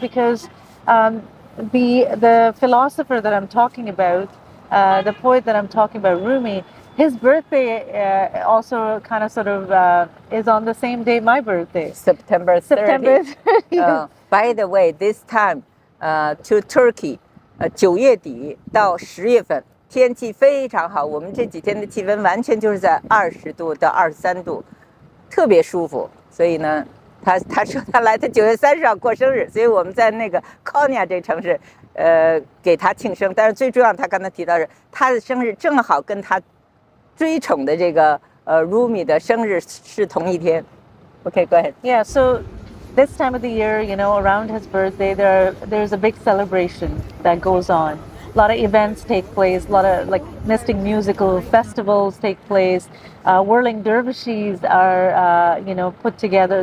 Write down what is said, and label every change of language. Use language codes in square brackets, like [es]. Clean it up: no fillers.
[en] Because the philosopher that I'm talking about, the poet that I'm talking about, Rumi, his birthday also kind of sort of is on the same day my birthday. September 30th. September 30th. By the way, this time to Turkey, [zh] 9月底到10月份，天气非常好。我们这几天的气温完全就是在20度到23度，特别舒服。所以呢，他说他来，他9月30号过生日，所以我们在那个 Konya 这个城市，给他庆生。但是最重要，他刚才提到是他的生日正好跟他追宠的这个Rumi 的生日是同一天。 [en] Okay, go ahead. Yeah, so this time of the year, around his birthday, there's a big celebration that goes on. A lot of events take place, a lot of like mystic musical festivals take place. Whirling dervishes are, put together.